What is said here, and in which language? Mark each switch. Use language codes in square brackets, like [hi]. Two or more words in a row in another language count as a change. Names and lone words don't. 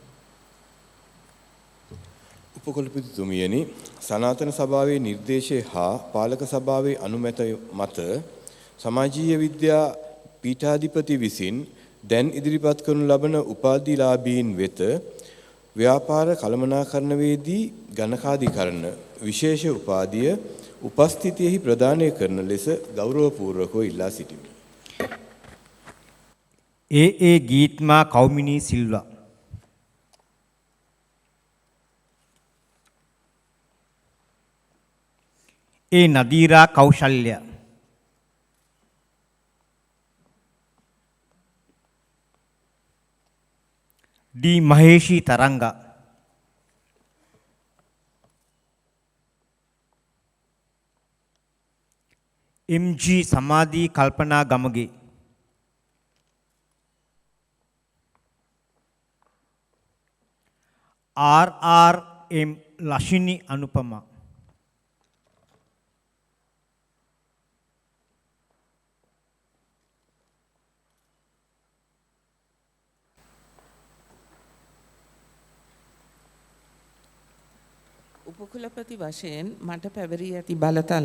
[si] උපකුලපතිතුමියනි, සනාතන සභාවේ නිර්දේශය හා පාලක සභාවේ අනුමැත මත සමාජීය විද්‍යා පීඨාධිපති විසින් දැන් ඉදිරිපත් කරනු ලබන උපාධිලාභීන් වෙත ව්‍යාපාර කළමනාකරණවේදී ගණකාධිකරණ විශේෂ උපාධිය උපස්ථිතියෙහි ප්‍රදානය කරන ලෙස ගෞරවපූර්වකව ඉල්ලා සිටිමි. ඒ ගීත්මා කෞමිනී සිල්වා. ඒ නදීරා කෞශල්‍ය. डी महेशी तरंगा. MG समाधि कल्पना गमगे. RRM लशिनी अनुपमा. උපකුලපති වශයෙන් මට පැවරී ඇති බලතල